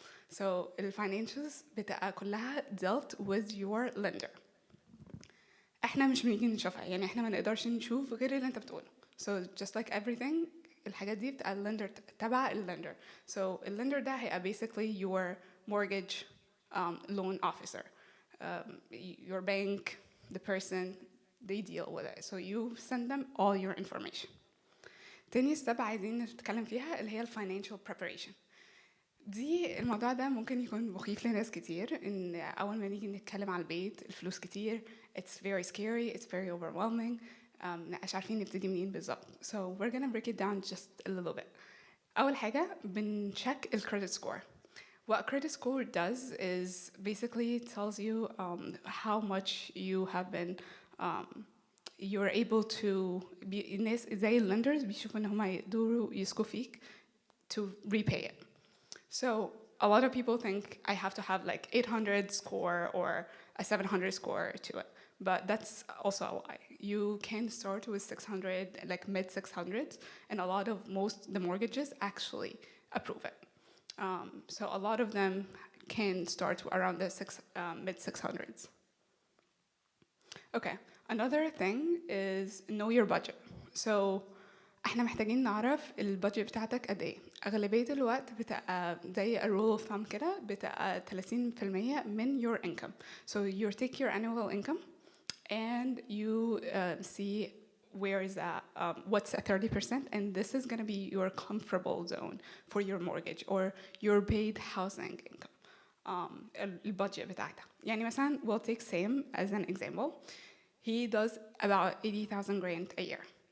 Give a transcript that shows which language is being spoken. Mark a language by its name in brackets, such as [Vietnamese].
[English] So [Arabic] الفاينانشالز بتبقى كلها [English] dealt with your lender. [Arabic] احنا مش بنيجي نشوفها، يعني احنا ما نقدرش نشوف غير اللي انت بتقوله. [English] So just like everything, [Arabic] الحاجات دي بتبقى اللندر تبع اللندر. [English] So [Arabic] اللندر ده هيبقى [English] basically your mortgage loan officer. Your bank, the person, they deal with it. So you send them all your information. [Arabic] تاني step عايزين نتكلم فيها اللي هي financial preparation. دي الموضوع ده ممكن يكون مخيف لناس كتير، ان اول ما نيجي نتكلم على البيت الفلوس كتير، [English] it's very scary, it's very overwhelming. [Arabic] مش عارفين نبتدي منين بالظبط. [English] So we're gonna break it down just a little bit. [Arabic] أول حاجة [English] بنcheck the credit score. What a credit score does is basically tells you how much you have been you're able to be [Arabic] الناس زي [English] lenders [Arabic] بيشوفوا إن هما يقدروا يسكوا فيك [English] to repay it. So a lot of people think I have to have like 800 score or a 700 score to it. But that's also a lie. You can start with 600, like mid 600s, and a lot of the mortgages actually approve it. So a lot of them can start around the mid 600s. Okay, another thing is know your budget. [Arabic] So احنا محتاجين نعرف البادجت بتاعتك قد ايه. اغلبيه الوقت بتبقى زي [English] a rule of thumb [Arabic] كده، بتبقى 30% من [English] your income. So you take your annual income and you see where is that, what's at 30%, and this is going to be your comfortable zone for your mortgage or your paid housing income. [Arabic] البادجت بتاعتها. يعني مثلا [English] we'll take Sam as an example. He does about 80,000 grand a year.